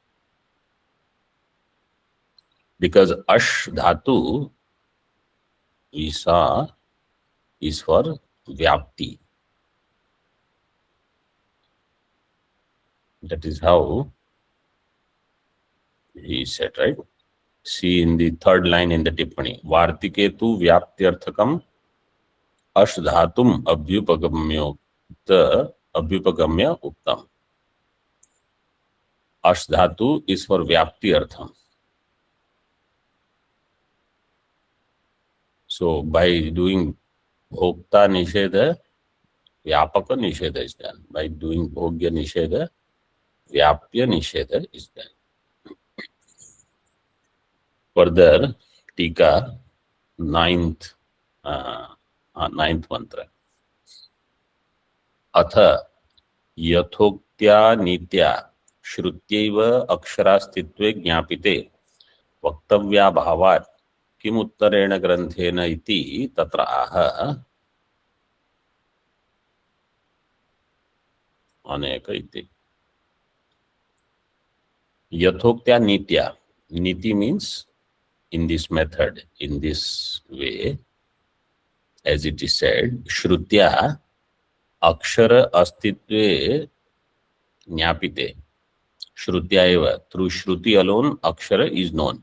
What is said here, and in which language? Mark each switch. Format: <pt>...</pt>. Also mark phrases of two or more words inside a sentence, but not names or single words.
<en>Because</en> <sa>अश् धातु</sa> <en>we saw is for Vyapti. That is how he said, right? See in the third line in the Tippani.</en> <sa>वार्त्तिके तु व्याप्त्यर्थकम् अश् धातुम् अभ्युपगम्य उक्तम्. अश् धातु</sa> <en>is for</en> <sa>व्याप्ति अर्थम्.</sa> <en>So by doing</en> <sa>भोक्तृ निषेध, व्यापक निषेध</sa> <en>is done. By doing</en> <sa>भोग्य निषेध, व्याप्य निषेध</sa> <en>is done. Further, Tika, ninth mantra.</en> <sa>अथ यथोक्त्या नीत्या श्रुत्यैव अक्षरास्तित्वे ज्ञापिते वक्तव्याभावात् किम् उत्तरेण ग्रन्थेन इति तत्र आह अनेक इति. यथोक्त्या नीत्या.</sa> <en>Niti means in this method, in this way, as it is said,</en> <sa>श्रुत्या अक्षर अस्तित्वे ज्ञापिते. श्रुत्या एव.</sa> <en>Through Shruti alone, Akshara is known.</en>